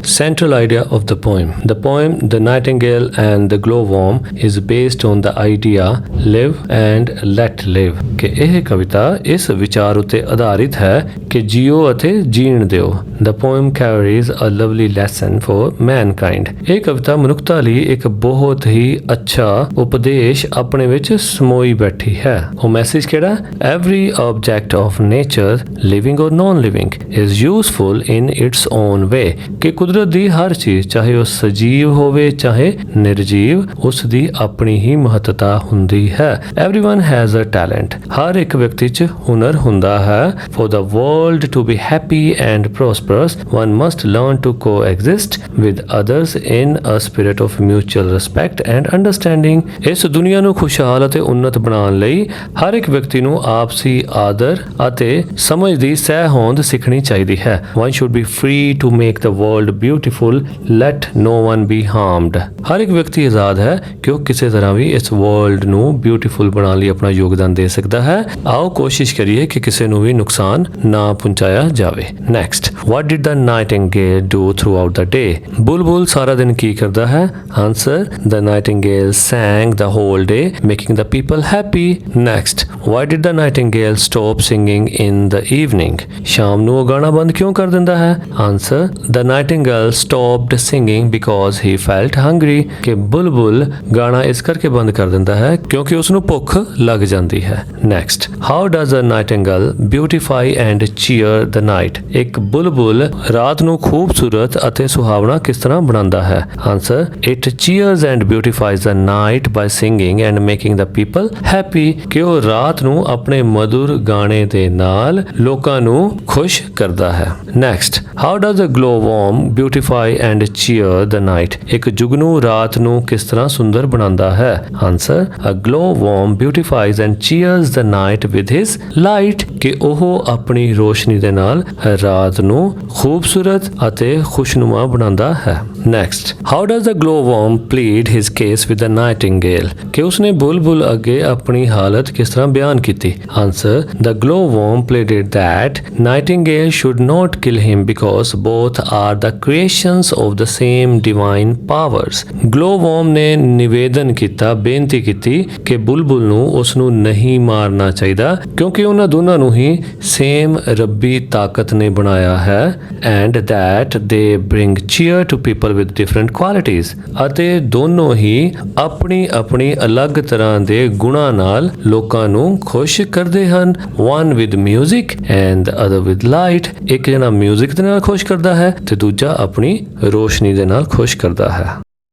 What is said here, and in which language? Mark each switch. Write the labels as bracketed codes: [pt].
[en] Central idea of the poem. The poem The Nightingale and the Glowworm is based on the idea live and let live [pa] ਕਿ ਇਹ ਕਵਿਤਾ ਇਸ ਵਿਚਾਰ ਉਤੇ ਆਧਾਰਿਤ ਹੈ ਕਿ ਜੀਓ ਅਤੇ ਜੀਣ ਦਿਓ. [en] The poem carries a lovely lesson for mankind. [pa] ਇਹ ਕਵਿਤਾ ਮਨੁੱਖਤਾ ਲਈ ਇੱਕ ਬਹੁਤ ਹੀ ਅੱਛਾ ਉਪਦੇਸ਼ ਆਪਣੇ ਵਿੱਚ ਸਮੋਈ ਬੈਠੀ ਹੈ. ਉਹ ਮੈਸੇਜ ਕਿਹੜਾ? [en] Every object of nature, living or non-living, is useful in its own way. [pa] ਕਿ ਕੁਦਰਤ ਦੀ ਹਰ ਚੀਜ਼ ਚਾਹੇ ਉਹ ਸਜੀਵ ਹੋਵੇ ਚਾਹੇ ਨਿਰਜੀਵ ਉਸ ਦੀ ਆਪਣੀ ਹੀ ਮਹੱਤਤਾ ਹੁੰਦੀ ਹੈ. [en] Everyone has a talent. [pa] ਹਰ ਇੱਕ ਵਿਅਕਤੀ 'ਚ ਹੁਨਰ ਹੁੰਦਾ ਹੈ. [en] For the world to be happy and prosperous, one must learn to coexist with others in a spirit of mutual respect and understanding. [pa] ਇਸ ਦੁਨੀਆ ਨੂੰ ਖੁਸ਼ਹਾਲ ਅਤੇ ਉੱਨਤ ਬਣਾਉਣ ਲਈ ਹਰ ਇੱਕ ਵਿਅਕਤੀ ਨੂੰ ਆਪਸੀ ਆਦਰ ਅਤੇ ਸਮਝ ਦੀ ਸਹਿ ਹੋਂਦ ਸਿੱਖਣੀ ਚਾਹੀਦੀ ਹੈ. [en] One should be free to make the world beautiful, let no one be harmed. [pa] ਹਰ ਇੱਕ ਵਿਅਕਤੀ ਆਜ਼ਾਦ ਹੈ ਕਿ ਉਹ ਕਿਸੇ ਤਰ੍ਹਾਂ ਵੀ ਇਸ ਵਰਲਡ ਨੂੰ ਬਿਊਟੀਫੁਲ ਬਣਾਉਣ ਲਈ ਆਪਣਾ ਯੋਗਦਾਨ ਦੇ ਸਕਦਾ ਹੈ. ਆਓ ਕੋਸ਼ਿਸ਼ ਕਰੀਏ ਕਿ ਕਿਸੇ ਨੂੰ ਵੀ ਨੁਕਸਾਨ ਨਾ ਪਹੁੰਚਾਇਆ ਜਾਵੇ. [en] Next, what did the nightingale do throughout the day? [pa] ਬੁਲਬੁਲ ਸਾਰਾ ਦਿਨ ਕੀ ਕਰਦਾ ਹੈ? Answer, [en] the nightingale sang the whole day, making the people happy. Next, why did the nightingale stop singing in the evening? [pa] ਸ਼ਾਮ ਨੂੰ ਉਹ ਗਾਣਾ ਬੰਦ ਕਿਉਂ ਕਰ ਦਿੰਦਾ ਹੈ? Answer, [en] the nightingale stopped singing because he felt hungry. [pa] ਕਿ ਬੁਲਬੁਲ ਗਾਣਾ ਇਸ ਕਰਕੇ ਬੰਦ ਕਰ ਦਿੰਦਾ ਹੈ ਕਿਉਂਕਿ ਉਸ ਨੂੰ ਭੁੱਖ ਲੱਗ ਜਾਂਦੀ ਹੈ. [en] Next, how does a nightingale beautify and cheer the night? [pa] ਇੱਕ ਬੁਲਬੁਲ ਰਾਤ ਨੂੰ ਖੂਬਸੂਰਤ ਅਤੇ ਸੁਹਾਵਣਾ ਕਿਸ ਤਰ੍ਹਾਂ ਬਣਾਉਂਦਾ ਹੈ? [en] Answer, it cheers and beautifies the night by singing and making the people happy. [pa] ਕਿ ਉਹ ਰਾਤ ਨੂੰ ਆਪਣੇ ਮధుਰ ਗਾਣੇ ਦੇ ਨਾਲ ਲੋਕਾਂ ਨੂੰ ਖੁਸ਼ ਕਰਦਾ ਹੈ. [en] Next, how does a glowworm beautify and cheer the night? [pa] ਇੱਕ ਜੁਗਨੂ ਰਾਤ ਨੂੰ ਕਿਸ ਤਰ੍ਹਾਂ ਸੁੰਦਰ ਬਣਾਉਂਦਾ ਹੈ? [en] Answer, a glowworm beautifies and cheers the night with his light. [pa] ਕਿ ਉਹ ਆਪਣੀ ਰੋਸ਼ਨੀ ਦੇ ਨਾਲ ਰਾਤ ਨੂੰ ਖੂਬਸੂਰਤ ਅਤੇ ਖੁਸ਼ਨੁਮਾ ਬਣਾਉਂਦਾ ਹੈ. [en] Next, how does the glowworm plead his case with the nightingale? [pa] ਕਿ ਉਸਨੇ ਬੁਲਬੁਲ ਅੱਗੇ ਆਪਣੀ ਹਾਲਤ ਕਿਸ ਤਰ੍ਹਾਂ ਬਿਆਨ ਕੀਤੀ? [en] Answer, the glowworm pleaded that nightingale should not kill him because both are the creations of the same divine powers. [pa] glowworm ਨੇ ਨਿਵੇਦਨ ਕੀਤਾ, ਬੇਨਤੀ ਕੀਤੀ ਕਿ ਬੁਲਬੁਲ ਨੂੰ ਉਸ ਨੂੰ ਨਹੀਂ ਮਾਰਨਾ ਚਾਹੀਦਾ ਕਿਉਂਕਿ ਉਹਨਾਂ ਦੋਨਾਂ ਨੂੰ ਹੀ ਸੇਮ ਰੱਬੀ ਤਾਕਤ ਨੇ ਬਣਾਇਆ ਹੈ. [en] and that they bring cheer to people with different qualities. [pa] ਅਤੇ ਦੋਨੋਂ ਹੀ ਆਪਣੀ ਆਪਣੀ ਅਲੱਗ ਤਰ੍ਹਾਂ ਦੇ ਗੁਣਾਂ ਨਾਲ ਲੋਕਾਂ ਨੂੰ ਖੁਸ਼ ਕਰਦੇ ਹਨ. [en] one with music and the other with light. [pa] ਇੱਕ ਜਣਾ ਮਿਊਜ਼ਿਕ ਦੇ ਨਾਲ ਖੁਸ਼ ਕਰਦਾ ਹੈ ਤੇ ਦੂਜਾ ਆਪਣੀ ਰੋਸ਼ਨੀ ਦੇ ਨਾਲ ਖੁਸ਼ ਕਰਦਾ ਹੈ.